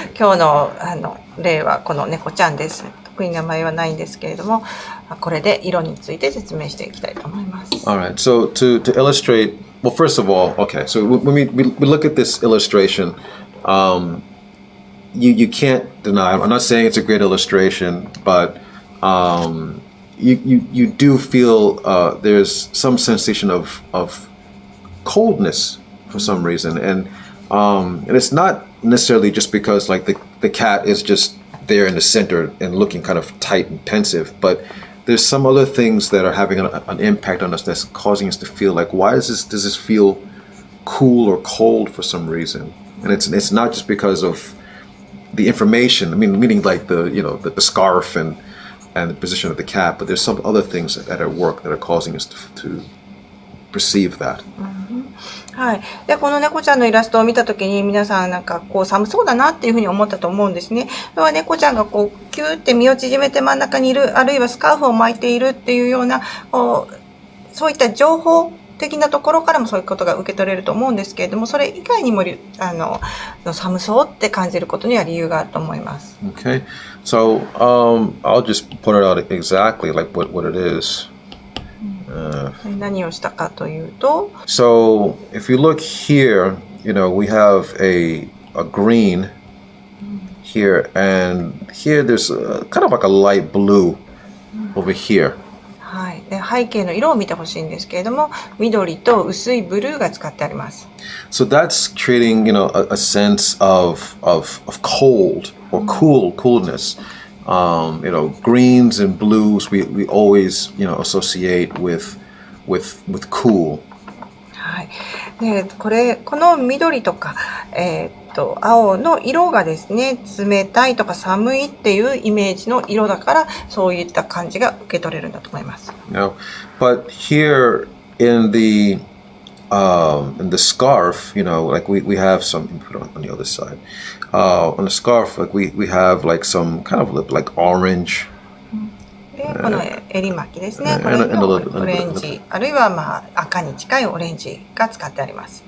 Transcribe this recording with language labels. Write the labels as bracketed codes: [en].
[ja] 今日の例はこの猫ちゃんです。特に名前はないんですけれども、これで色について説明していきたいと思います。 [en] All right. So to illustrate, well, first of all, okay. So when we look at this illustration, you can't deny. I'm not saying it's a great illustration, but you do feel there's some sensation of coldness for some reason, and it's not necessarily just because like the cat is just there in the center and looking kind of tight and pensive, but there's some other things that are having an impact on us that's causing us to feel like, why does this feel cool or cold for some reason? And it's not just because of the information. I mean, meaning like the scarf and and the position of the cat, but there's some other things that are at work that are causing us to perceive that. [ja] はい、でこの猫ちゃんのイラストを見たときに皆さんなんかこう寒そうだなっていうふうに思ったと思うんですね。それは猫ちゃんがこうキューって身を縮めて真ん中にいる、あるいはスカーフを巻いているっていうようなそういった情報的なところからもそういうことが受け取れると思うんですけれども、それ以外にも寒そうって感じることには理由があると思います。 [en] Okay, so I'll just put it out exactly like what it is. [ja] 何をしたかというと、 [en] so if you look here, we have a green here, and here there's kind of like a light blue over here. [ja] はい、で背景の色を見てほしいんですけれども、緑と薄いブルーが使ってあります。 [en] So that's creating, a sense of cold or coolness. Greens and blues we always, associate with cool. [ja] はい。で、この緑とか、青の色がですね、冷たいとか寒いっていうイメージの色だから、そういった感じが受け取れるんだと思います。 [en] Now, but here in the scarf, like we have some input on the other side. On the scarf, like we have like some kind of like orange. [ja] で、この襟巻きですね。これのオレンジ、あるいは赤に近いオレンジが使ってあります。